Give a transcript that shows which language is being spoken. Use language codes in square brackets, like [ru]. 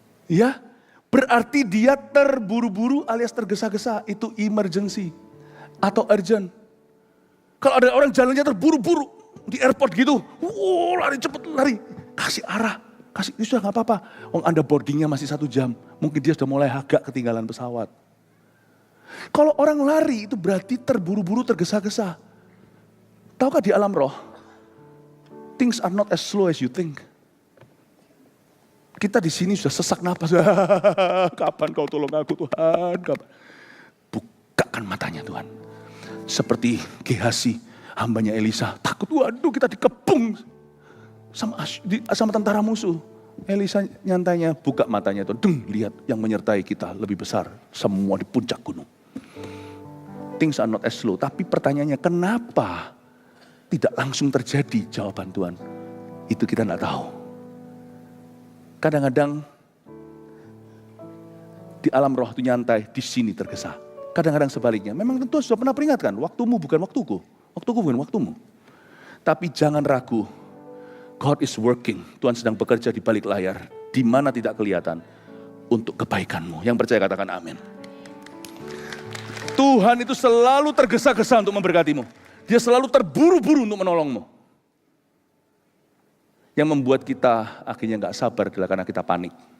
[id] Ya, berarti dia terburu-buru alias tergesa-gesa, itu emergency atau urgent. Kalau ada orang jalannya terburu-buru di airport gitu, lari cepet lari, kasih arah, kasih, ini sudah gak apa-apa. Anda boardingnya masih 1 jam, mungkin dia sudah mulai agak ketinggalan pesawat. Kalau orang lari itu berarti terburu-buru tergesa-gesa. Tahukah di alam roh, [en] things are not as slow as you think. [id] Kita di sini sudah sesak napas. Kapan kau tolong aku Tuhan? Kapan? Bukakan matanya Tuhan. Seperti Gehazi, hambanya Elisa. Takut, waduh kita dikepung sama tentara musuh. Elisa nyantainya, buka matanya Tuhan. Lihat yang menyertai kita lebih besar. Semua di puncak gunung. [en] Things are not as slow. [id] Tapi pertanyaannya, kenapa tidak langsung terjadi jawaban Tuhan? Itu kita tidak tahu. Kadang-kadang di alam roh itu nyantai, di sini tergesa. Kadang-kadang sebaliknya. Memang Tuhan sudah pernah peringatkan, waktumu bukan waktuku. Waktuku bukan waktumu. Tapi jangan ragu, [en] God is working. [id] Tuhan sedang bekerja di balik layar, di mana tidak kelihatan, untuk kebaikanmu. Yang percaya katakan amin. Tuhan itu selalu tergesa-gesa untuk memberkatimu. Dia selalu terburu-buru untuk menolongmu. Yang membuat kita akhirnya gak sabar adalah karena kita panik.